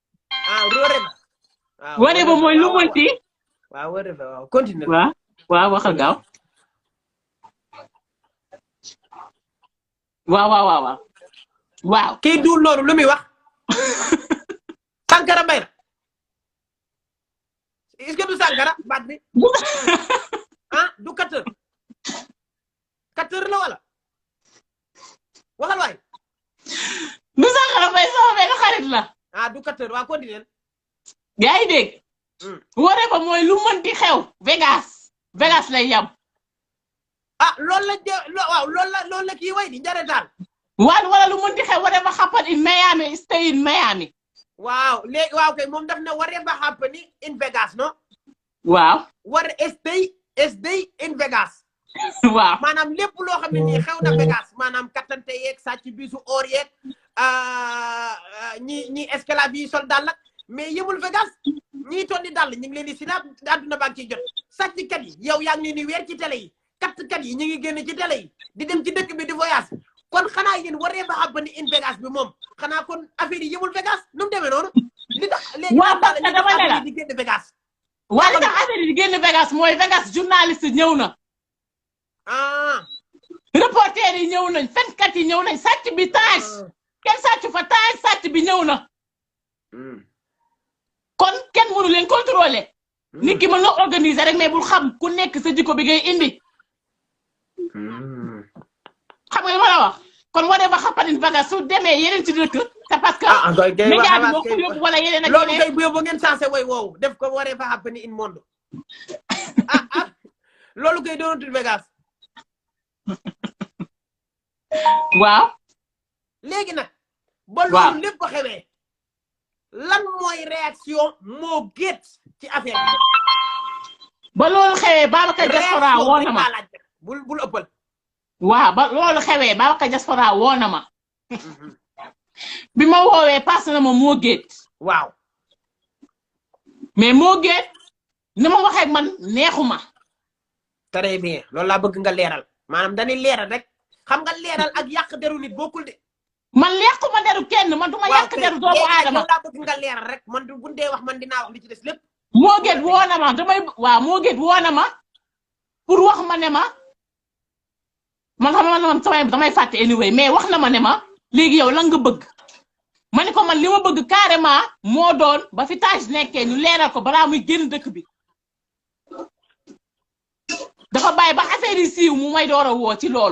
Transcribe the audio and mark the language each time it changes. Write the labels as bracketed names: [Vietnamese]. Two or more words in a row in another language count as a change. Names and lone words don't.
[Wolof] waree ba mooy lu mënti. waaw waree ba waaw continuer. waaw waxal gaaw. waaw. kii duul loolu lu muy wax. Sankara Mbaye la. [French] est-ce que [Wolof] du Sankara baat bi. du 4 heures. 4 heures la wala. waxal waay. du Sankara Mbaye sama benn xarit la. du 4 heures waa continuer. yaa ngi dégg. waree ba mooy lu mënti xew. Vegas lay yam. loolu la kii way di njaretaan. wala lu mënti xew [English] whatever happen in Miami stay in Miami. [Wolof] waaw léegi waaw kay moom daf ne [English] whatever happen in Vegas no. [Wolof] waaw. [English] stay in Vegas. [Wolof] waaw maanaam lépp loo xam ne nii xew na Vegas maanaam kattante yeeg sàcc bisu or yeeg ñi esclave yi sol dàll mais yëmul Vegas ñii toll ni dàll ñu ngi leen di sinaab àdduna baa ngi ciy jot sàcckat yi yow yaa ngi leen di weer ci télé yi kattkat yi ñu ngi génn ci télé yi di dem ci dëkk bi di voyage kon xanaa yéen waree ba [English] happen in Vegas [Wolof] bi moom xanaa kon affaire yi yëmul Vegas nu mu demee noonu. li tax léegi [French] parce que [Wolof] dama ne la di génn Vegas. waaye li tax affaire yi di génn Vegas mooy Vegas journaliste ñëw na. reporter yi ñëw nañ fenkat yi ñëw nañ sàcc bi Tange kenn sàcc fa Tange sàcc bi ñëw na. kon kenn mënu leen contrôler. nit ki mën na organiser rek mais bul xam ku nekk sa jikko bi ngay indi. xam nga li ma la wax kon [English] whatever happening Vegas [Wolof] su demee yeneen ci dëkk [French] c'est parce que média [Wolof] bi moo ko yóbbu wala yeneen ak loolu yeneen kay bu yóbbu ngeen sensé way woowu def ko [English] whatever happening in [Wolof] monde loolu kay doonatul Vegas waaw léegi nag ba loolu lépp ko xewee lan mooy réaction moo gét ci affaire bi ba loolu xewee Babacar Diaspora woo na ma bul ëppal waaw ba loolu xewee Babacar Diaspora woo na ma bi ma woowee passe na ma moo gét waaw mais moo gét ni ma waxee man neexuma [French] très bien [Wolof] loolu laa bëgg nga leeral maanaam dañuy leeral rek xam nga leeral ak yàq deru nit bokkul de man yàquma deru kenn man duma yàq deru doomu aadama loolu laa bëgg nga leeral rek man bu dee wax man dinaa wax li ci des lépp moo gét woo na ma moo gét woo na ma pour wax ma ne ma man xam man samay damay fàtte anyway mais wax na ma ne ma léegi yow lan nga bëgg ma ne ko man li ma bëgg carrément moo doon ba fi Tange nekkee ñu leeral ko balaa muy génn dëkk bi dafa bàyyi ba affaire yi siiw mu may door a woo ci loolu.